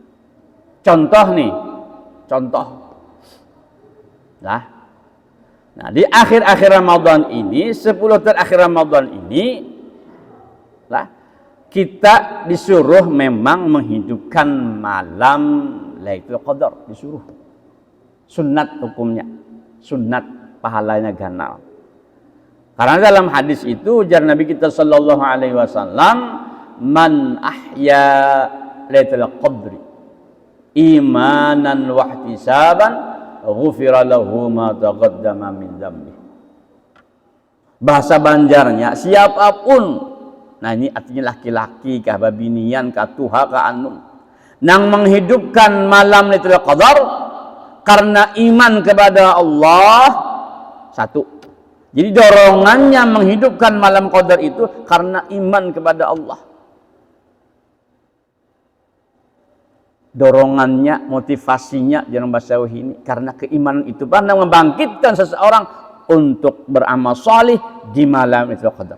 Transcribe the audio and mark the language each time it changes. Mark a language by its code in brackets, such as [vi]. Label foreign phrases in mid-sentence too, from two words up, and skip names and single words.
[id] Contoh. Nah, di akhir-akhir Ramadan ini, 10 terakhir Ramadan ini, lah kita disuruh memang menghidupkan malam Lailatul Qadar, disuruh. Sunat hukumnya, sunat pahalanya ganal. Karena dalam hadis itu ujar Nabi kita [ar] صلى الله عليه وسلم، من أحيا ليلة القدر إيمانا واحتسابا غفر له ما تقدم من ذنبه. [id] Bahasa Banjarnya siapapun, nah ini artinya [bjn] laki-laki kah babinian kah tuha kah anum nang [id] menghidupkan malam Lailatul Qadar karena iman kepada Allah, satu. Jadi dorongannya menghidupkan malam Qadar itu karena iman kepada Allah. Dorongannya, motivasinya dalam bahasa ini karena keimanan itu pandang membangkitkan seseorang untuk beramal salih di malam Lailatul Qadar.